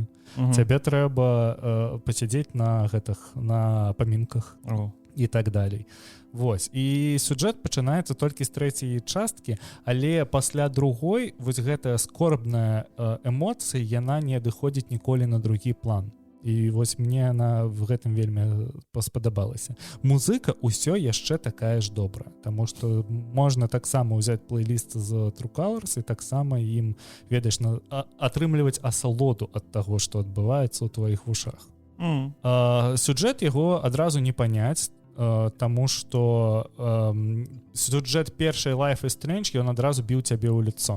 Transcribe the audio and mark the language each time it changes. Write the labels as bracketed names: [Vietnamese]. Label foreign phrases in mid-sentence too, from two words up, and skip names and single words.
[Belarusian] Цябе трэба пасядзець на памінках і так далей. Вось. І сюжэт пачынаецца толькі з 3-й часткі, але пасля другой вось гэтая скорбная эмоцыя, яна не адыходзіць ніколі на другі план. І вось мне она в гэтым вельмі спадабалася. Музыка ўсё яшчэ такая ж добрая, таму што можна таксама ўзяць плейліст з True Colors і таксама ім, ведаеш, атрымліваць асалоду ад таго, што адбываецца ў тваіх вушах. Сюжэт яго адразу не паняць, таму што сюжэт першай Life is Strange, ён адразу біў цябе ў лицо.